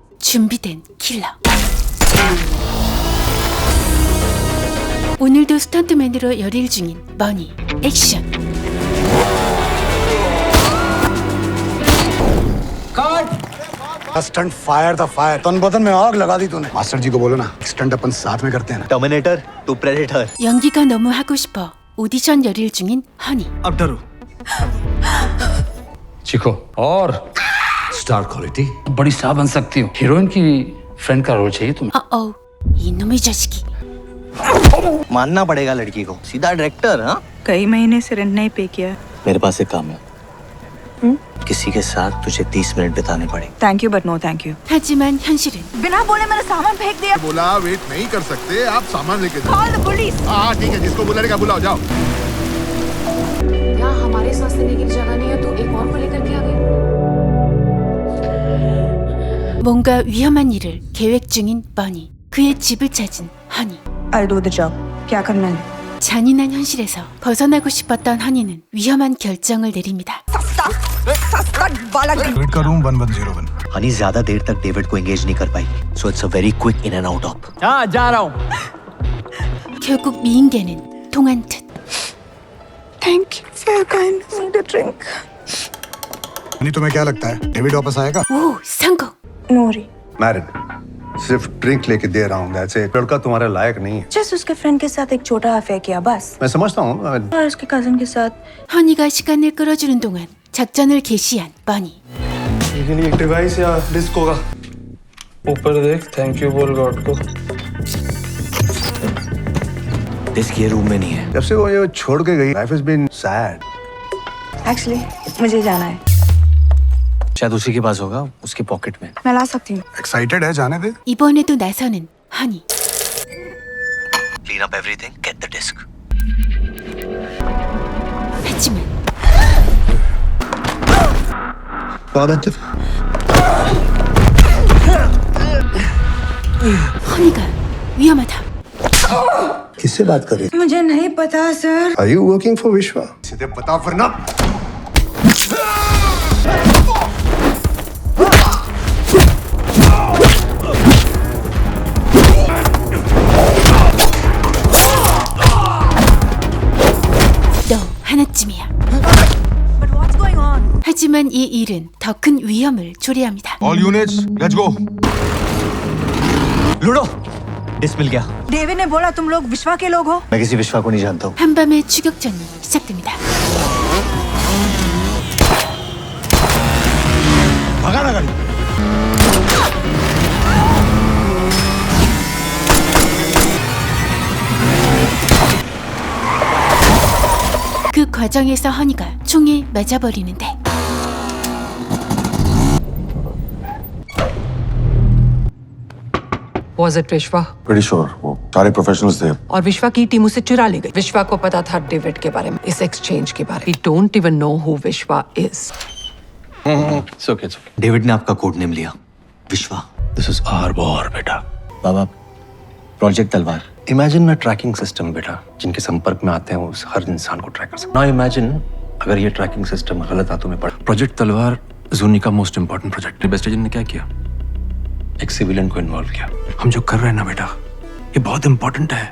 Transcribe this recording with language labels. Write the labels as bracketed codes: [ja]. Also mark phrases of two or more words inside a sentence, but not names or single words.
[ko] 준비된 킬러. 오늘도 스턴트맨으로 열일 중인 머니. 액션. [hi] स्टंट फायर था फायर तन बदन में आग लगा दी तूने मास्टर जी को बोलो ना स्टंट अपन साथ में करते हैं ना टर्मिनेटर टू प्रेडेटर [ko] 연기가 너무 하고 싶어 오디션 열일 중인 허니. [hi] अब डरो चीखो और स्टार क्वालिटी बड़ी स्टार बन सकती हो। हीरोइन की फ्रेंड का रोल चाहिए तुम्हें। [ko] 어어 이놈의 자식이. [hi] मानना पड़ेगा लड़की को। सीधा डायरेक्टर। हाँ, कई महीने से रेंट नहीं पे किया। मेरे पास एक काम है। किसी के साथ तुझे 30 मिनट बिताने पड़े। [en] thank you but no thank you. [ko] 하지만 현실은 [hi] बिना बोले मैंने सामान फेंक दिया। बोला वेट नहीं कर सकते आप सामान लेके जाओ। [en] call the police. [hi] हाँ ठीक है जिसको बुलाने का बुलाओ जाओ। यहाँ हमारे सांस लेने की जगह नहीं है तो एक और को लेकर के आ गई। [ko] 뭔가 위험한 일을 계획 중인 머니. 그의 집을 찾은 허니. [en] I'll do the job. [hi] क्या करना है? [ko] 잔인한 현실에서 벗어나고 싶었던 허니는 위험한 결정을 내립니다. [hi] डेविड का रूम 1101 हनी ज्यादा देर तक डेविड को एंगेज नहीं कर पाई, [en] so it's a very quick in and out of. [hi] हाँ जा रहा हूँ। [ko] 결국 미인계는 통한 듯. [en] Thank you for your kindness. Need a drink. [hi] नहीं तुम्हें क्या लगता है डेविड वापस आएगा [ko] 오 성공. [hi] नोरी। मैरिड सिर्फ ड्रिंक लेके दे रहा हूँ [en] that's it. [hi] लड़का तुम्हारे लायक नहीं है। जस्ट उसके फ्रेंड के साथ एक छोटा अफेयर किया बस। मैं समझता हूँ और उसके कजन के साथ। [ko] 허니가 시간을 끌어주는 동안 작전을 개시한 머니. [hi] ये लिए एक डिवाइस या डिस्क होगा। ऊपर देख, [en] thank you [hi] बोल गॉड को। डिस्क ये रूम में नहीं है। जब से वो ये छोड़ के गई [en] life has been sad. [hi] एक्चुअली मुझे जाना है। शायद उसी के पास होगा, उसके पॉकेट में। मैं ला सकती हूँ। एक्साइटेड है जाने दे [ko] 이번에도 나서는 허니. [en] clean up everything, get the disc. [ko] 하지만 허니가 위험하다. [hi] किससे बात कर रही मुझे नहीं पता सर। [en] are you working for विश्वा? [hi] सीधे बता वरना। [ko] 너 하나쯤이야. [en] But what's going on? [ko] 하지만 이 일은 더 큰 위험을 초래합니다. [en] all units let's go. [hi] लूडो डिस्क मिल गया। डेविड ने बोला तुम लोग विश्वा के लोग हो। मैं किसी विश्वा को नहीं जानता हूँ। [ko] 한밤의 추격전이 시작됩니다. [hi] भगा ना गाड़ी। [ko] 그 과정에서 허니가 총에 맞아버리는데 [en] Was it विश्वा? Pretty sure [hi] वो सारे प्रोफेशनल्स थे। और विश्वा की टीम उसे चुरा ले गई। विश्वा को पता था डेविड के बारे में, इस एक्सचेंज के बारे में। [en] We don't even know who विश्वा is. It's okay, it's okay. [hi] डेविड ने आपका कोड नेम लिया, विश्वा। [en] This is our war, [hi] बेटा। बाबा, प्रोजेक्ट तलवार। [en] imagine a tracking system [hi] बेटा, जिनके संपर्क में आते हैं उस हर इंसान को ट्रैक कर सकते। [en] now imagine [hi] अगर ये ट्रैकिंग सिस्टम गलत हाथों में पड़ा। प्रोजेक्ट तलवार जूनी का [en] most important project. best agent [hi] ने क्या किया? एक सिविलियन को इन्वॉल्व किया। हम जो कर रहे हैं ना बेटा, ये बहुत इंपॉर्टेंट है।